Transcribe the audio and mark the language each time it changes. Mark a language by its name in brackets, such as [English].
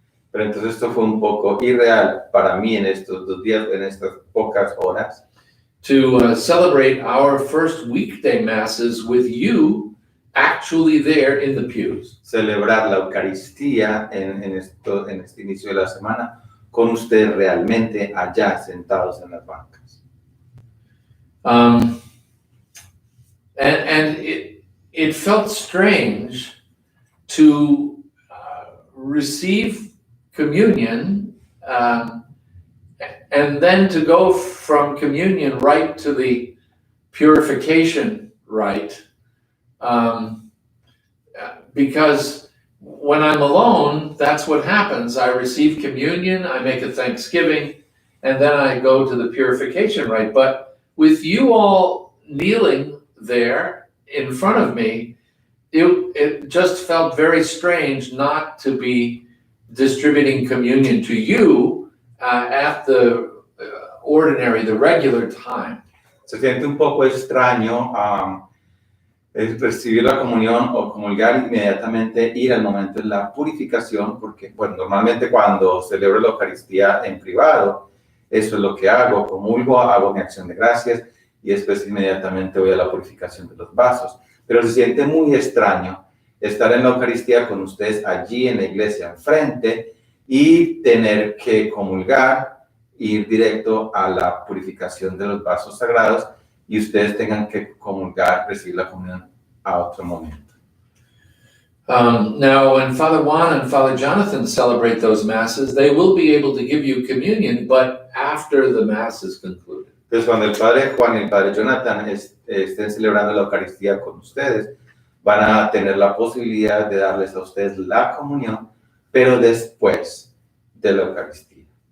[Spanish] pero entonces esto fue un poco irreal para mí en estos 2 días, en estas pocas horas, [English] to celebrate our first weekday masses with you actually there in the pews. [Spanish] celebrar la Eucaristía en este inicio de la semana con ustedes realmente allá sentados en las bancas. [English] And it felt strange to receive communion and then to go from communion right to the purification rite, because when I'm alone, that's what happens. I receive communion, I make a thanksgiving, and then I go to the purification rite. But with you all kneeling there in front of me, it just felt very strange not to be distributing communion to you at the ordinary, the regular time. [Spanish] Se siente un poco extraño recibir la comunión o comulgar inmediatamente, ir al momento de la purificación, porque bueno, normalmente cuando celebro la Eucaristía en privado, eso es lo que hago, comulgo, hago mi acción de gracias y después inmediatamente voy a la purificación de los vasos. Pero se siente muy extraño estar en la Eucaristía con ustedes allí en la iglesia enfrente y tener que comulgar, ir directo a la purificación de los vasos sagrados y ustedes tengan que comulgar, recibir la comunión a otro momento. [English] Now, when Father Juan and Father Jonathan celebrate those masses, they will be able to give you communion, but after the mass is concluded. [Spanish] Entonces, cuando el Padre Juan y el Padre Jonathan estén celebrando la Eucaristía con ustedes, van a tener la posibilidad de darles a ustedes la comunión, pero después de la Eucaristía.